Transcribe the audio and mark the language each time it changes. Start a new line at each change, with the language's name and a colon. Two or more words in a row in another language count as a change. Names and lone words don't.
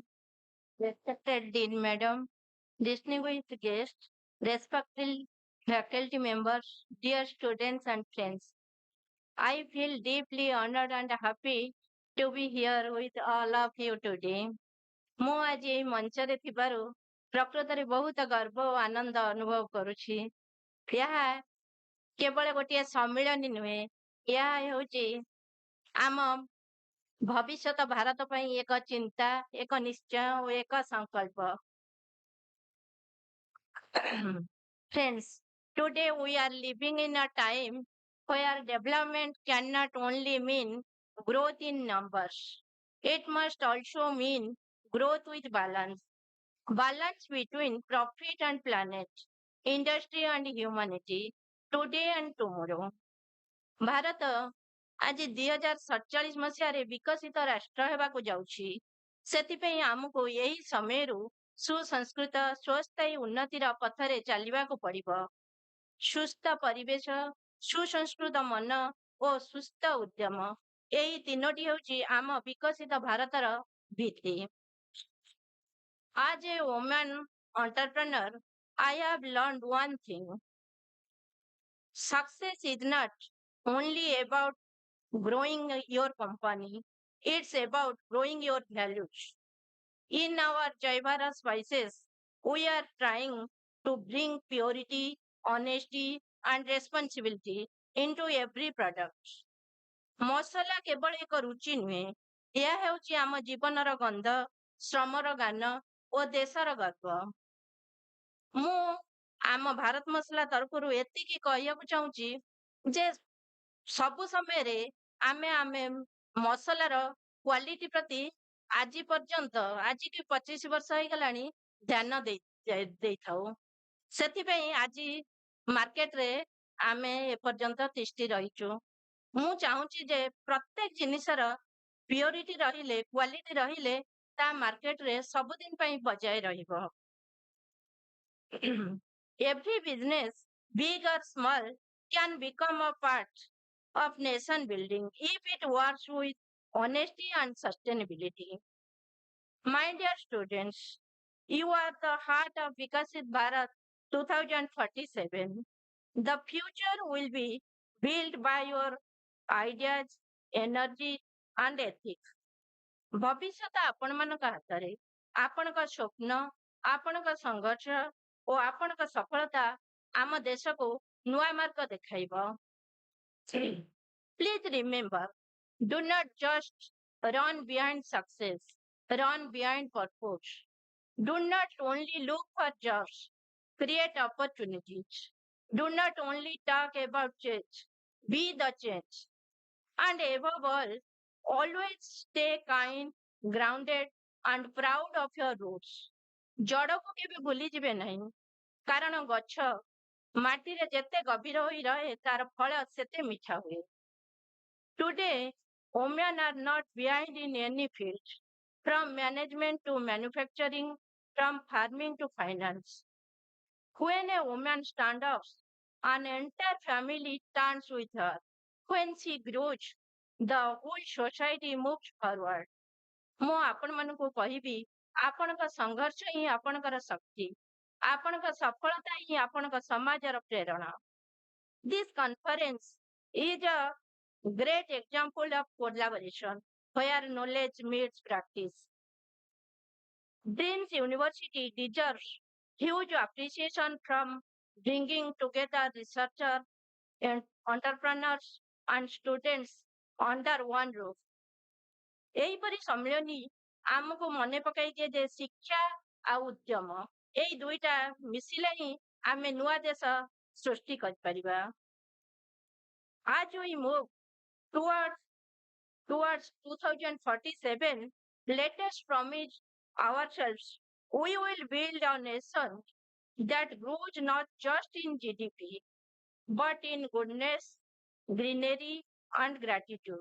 English: Respected Dean Madam, distinguished guests, respected faculty members, dear students and friends. I feel deeply honored and happy to be here with all of you today.
Odia: ମୁଁ ଆଜି ଏହି ମଞ୍ଚରେ ଥିବାରୁ ପ୍ରକୃତରେ ବହୁତ ଗର୍ବ ଓ ଆନନ୍ଦ ଅନୁଭବ କରୁଛି। ଏହା କେବଳ ଗୋଟିଏ ସମ୍ମିଳନୀ ନୁହେଁ, ଏହା ହେଉଛି ଆମ ଭବିଷ୍ୟତ ଭାରତ ପାଇଁ ଏକ ଚିନ୍ତା, ଏକ ନିଶ୍ଚୟ ଓ ଏକ ସଂକଳ୍ପ।
English: Friends, today we are living in a time where development cannot only mean growth in numbers, it must also mean growth with balance. Balance between profit and planet, industry and humanity, today and tomorrow.
Odia: ଭାରତ ଆଜି 2047 ମସିହାରେ ବିକଶିତ ରାଷ୍ଟ୍ର ହେବାକୁ ଯାଉଛି। ସେଥିପାଇଁ ଆମକୁ ଏହି ସମୟରୁ ସୁସଂସ୍କୃତ ସ୍ୱସ୍ଥାୟୀ ଉନ୍ନତିର ପଥରେ ଚାଲିବାକୁ ପଡ଼ିବ। ସୁସ୍ଥ ପରିବେଶ, ସୁସଂସ୍କୃତ ମନ ଓ ସୁସ୍ଥ ଉଦ୍ୟମ, ଏହି ତିନୋଟି ହେଉଛି ଆମ ବିକଶିତ ଭାରତର ଭିତ୍ତି।
English: As a woman entrepreneur, I have learned one thing. Success is not only about growing your company, it's about growing your values. In our Jai Bharat spices, we are trying to bring purity, honesty, and responsibility into every product.
Odia: ମସଲା କେବଳ ଏକ ରୁଚି ନୁହେଁ, ଏହା ହେଉଛି ଆମ ଜୀବନର ଗନ୍ଧ, ଶ୍ରମର ଗାନ ଓ ଦେଶର ଗର୍ବ। ମୁଁ ଆମ ଭାରତ ମସଲା ତରଫରୁ ଏତିକି କହିବାକୁ ଚାହୁଁଛି ଯେ ସବୁ ସମୟରେ ଆମେ ମସଲାର କ୍ୱାଲିଟି ପ୍ରତି ଆଜି ପର୍ଯ୍ୟନ୍ତ ଆଜିକି 25 ବର୍ଷ ହେଇଗଲାଣି ଧ୍ୟାନ ଦେଇଥାଉ। ସେଥିପାଇଁ ଆଜି ମାର୍କେଟରେ ଆମେ ଏପର୍ଯ୍ୟନ୍ତ ତିଷ୍ଠି ରହିଛୁ। ମୁଁ ଚାହୁଁଛି ଯେ ପ୍ରତ୍ୟେକ ଜିନିଷର ପ୍ୟୁରିଟି ରହିଲେ, କ୍ୱାଲିଟି ରହିଲେ ତା ମାର୍କେଟରେ ସବୁଦିନ ପାଇଁ ବଜାୟ ରହିବ।
English: Every business, big or small, can become a part of nation building if it works with honesty and sustainability. My dear students, you are the heart of Viksit Bharat 2047. The future will be built by your ideas, energy, and ethics.
Odia: ଭବିଷ୍ୟତ ଆପଣମାନଙ୍କ ହାତରେ। ଆପଣଙ୍କ ସ୍ୱପ୍ନ, ଆପଣଙ୍କ ସଂଘର୍ଷ ଓ ଆପଣଙ୍କ ସଫଳତା ଆମ ଦେଶକୁ ନୂଆ ମାର୍ଗ ଦେଖାଇବ।
English: Please remember, do not just run behind success, run behind purpose. Do not only look for jobs, create opportunities. Do not only talk about change, be the change. And above all, always stay kind, grounded, and proud of your roots.
Odia: ଜଡ଼କୁ କେବେ ଭୁଲିଯିବେ ନାହିଁ, କାରଣ ଗଛ ମାଟିରେ ଯେତେ ଗଭୀର ହୋଇ ରହେ ତାର ଫଳ ସେତେ ମିଠା ହୁଏ।
English: Today, women are not behind in any field, from management to manufacturing, from farming to finance. When a woman stands up, an entire family stands with her. When she grows, the whole society moves forward.
Odia: ମୁଁ ଆପଣମାନଙ୍କୁ କହିବି, ଆପଣଙ୍କ ସଂଘର୍ଷ ହିଁ ଆପଣଙ୍କର ଶକ୍ତି, ଆପଣଙ୍କ ସଫଳତା ହିଁ ଆପଣଙ୍କ ସମାଜର ପ୍ରେରଣା।
English: This conference is a great example of collaboration where knowledge meets practice. DRIEMS University deserves huge appreciation from bringing together researchers and entrepreneurs and students under one roof.
Odia: ଏହିପରି ସମ୍ମିଳନୀ ଆମକୁ ମନେ ପକାଇ ଦିଏ ଯେ ଶିକ୍ଷା ଆଉ ଉଦ୍ୟମ ଏଇ ଦୁଇଟା ମିଶିଲେ ହିଁ ଆମେ ନୂଆ ଦେଶ ସୃଷ୍ଟି କରିପାରିବା।
English: As we move towards towards 2047, let us promise ourselves we will build a nation that grows not just in GDP but in goodness, greenery, and gratitude.